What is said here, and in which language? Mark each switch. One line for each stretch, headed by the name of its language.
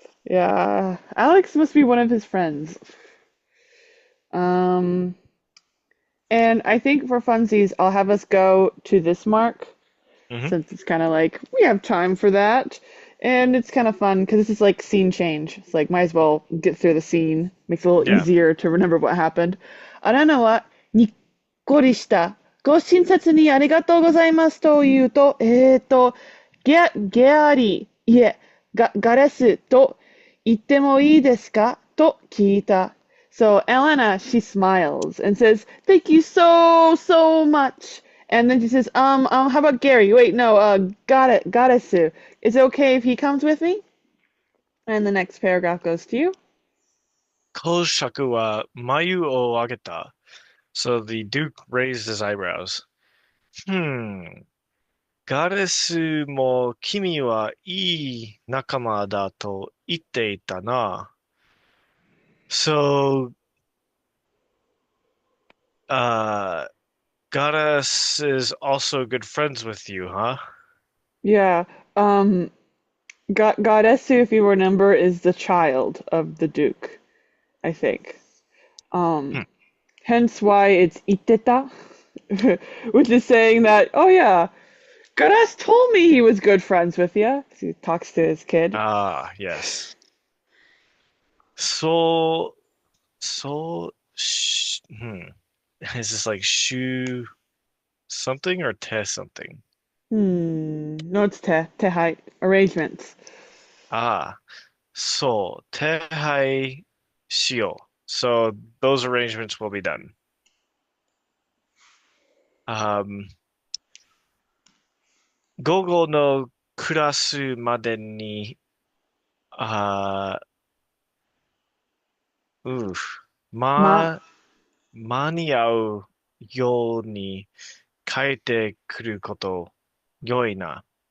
English: Yeah, Alex must be one of his friends. Um, and I think for funsies, I'll have us go to this mark hmm since it's kind of like we have time for that. And it's kind of fun because this is like scene change. It's like might as well get through the scene. Makes it a little Yeah. easier to remember what happened.
Japanese: アラナはにっこりした。ご親切にありがとうございますと言うと、ゲアリ、いえ、ガレスと言ってもいいですかと聞いた。
English: So Alanna, she smiles and says, "Thank you so much." And then she says, how about Gary? Wait, no, Goddessu. Is it okay if he comes with me? And the next paragraph goes to you.
Japanese: 公爵は眉を上げた.
English: So the Duke raised his eyebrows. Hmm.
Japanese: ガレスも君はいい仲間だと言っていたな.
English: So, uh, Goddess is also good friends with you, huh? Yeah, um, Goddessu, if you remember, is the child of the Duke, I think. Hmm. Hence why it's iteta, which is saying that, oh yeah, Goddess told me he was good friends with you. He talks to his kid. Ah, yes. So, so, is this like shoe something or te something? No, it's tehai, arrangements. Ah, so, tehai shio. So those arrangements will be done.
Japanese: Um, 午後のクラスまでに、あう Ma, 間に合うように帰ってくること良いな。